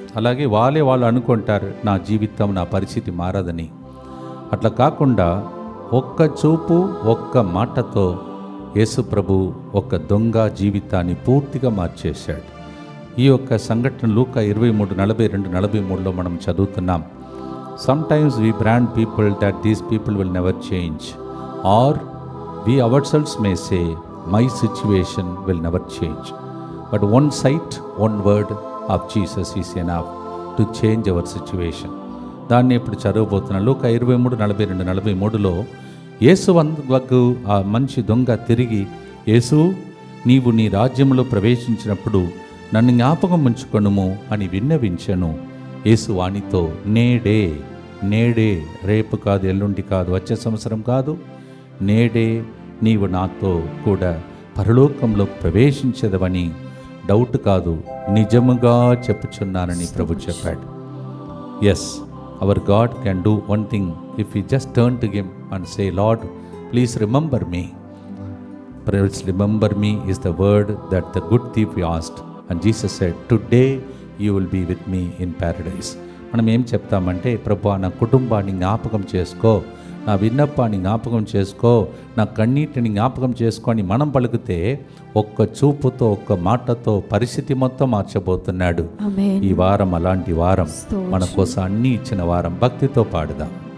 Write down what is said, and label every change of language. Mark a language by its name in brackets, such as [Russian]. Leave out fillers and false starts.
[Telugu] అలాగే వాళ్ళు అనుకుంటారు నా జీవితం, నా పరిస్థితి మారదని. అట్లా కాకుండా ఒక్క చూపు, ఒక్క మాటతో యేసు ప్రభు ఒక దొంగ జీవితాన్ని పూర్తిగా మార్చేశాడు. ఈ యొక్క సంఘటన లూకా 23:42-43లో మనం చదువుతున్నాం. [English] Sometimes we brand people that these people will never change, or we ourselves may say my situation will never change, but one sight, one word of Jesus is enough to change our situation. [Telugu] దాన్ని ఇప్పుడు చదవబోతున్నాను. లూకా 23:42-43లో యేసు వద్దకు ఆ మంచి దొంగ తిరిగి, యేసు నీవు నీ రాజ్యంలో ప్రవేశించినప్పుడు నన్ను జ్ఞాపకం ఉంచుకొనుము అని విన్నవించెను. యేసు వానితో నేడే, రేపు కాదు, ఎల్లుండి కాదు, వచ్చే సంవత్సరం కాదు, నేడే నీవు నాతో కూడా పరలోకంలో ప్రవేశించదవని, డౌట్ కాదు, నిజముగా చెప్పుచున్నానని ప్రభు చెప్పాడు. [English] Yes, our God can do one thing if you just turn to him and say, Lord please remember me. Please remember me is the word that the good thief asked, and Jesus said, today you will be with me in paradise. [Telugu] మనం ఏం చెప్తామంటే, ప్రభువా నా కుటుంబాన్ని జ్ఞాపకం చేసుకో, నా విన్నపాన్ని జ్ఞాపకం చేసుకో, నా కన్నీటిని జ్ఞాపకం చేసుకో అని మనం పలికితే ఒక్క చూపుతో, ఒక్క మాటతో పరిస్థితి మొత్తం మార్చబోతున్నాడు. ఆమేన్. ఈ వారం అలాంటి వారం, మన కోసం అన్నీ ఇచ్చిన వారం. భక్తితో పాడుదాం.